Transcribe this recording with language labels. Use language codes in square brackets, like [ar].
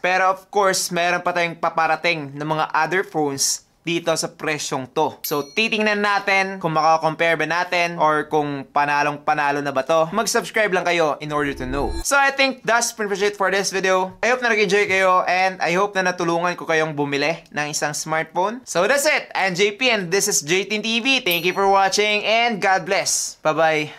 [tl] Pero of course, meron pa tayong paparating ng mga other phones dito sa presyong to. So, titingnan natin kung makakompare ba natin or kung panalong-panalo na ba to. Mag-subscribe lang kayo [en] in order to know. So, I think that's pretty much it for this video. I hope [tl] na nag-enjoy kayo [en] and I hope [tl] na natulungan ko kayong bumili ng isang smartphone. [en] So, that's it. I'm JP and this is JTin TV. Thank you for watching and God bless. Bye-bye.